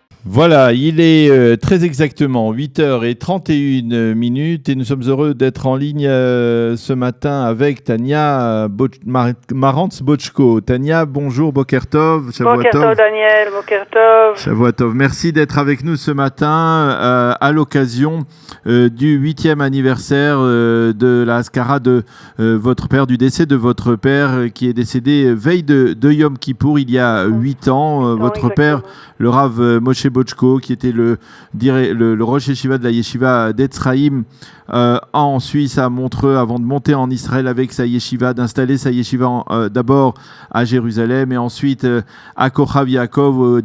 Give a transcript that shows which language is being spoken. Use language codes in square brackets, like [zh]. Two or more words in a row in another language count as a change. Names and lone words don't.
[fr] Voilà, il est très exactement 8h31 et nous sommes heureux d'être en ligne ce matin avec Tania Marantz-Bochko. Tania, bonjour, [he] בוקר טוב, בוקר טוב דניאל, בוקר טוב. שבועות טוב. [fr] Merci d'être avec nous ce matin à l'occasion du 8e anniversaire de la Haskara de votre père, du décès de votre père qui est décédé veille de Yom Kippour il y a 8 ans. Votre père, le Rav Moshe Bochko, qui était le [he] ראש ישיבה [fr] de la Yeshiva d'Etzraïm en Suisse, à Montreux, avant de monter en Israël avec sa Yeshiva, d'installer sa Yeshiva d'abord à Jérusalem et ensuite à Kochav Yaakov.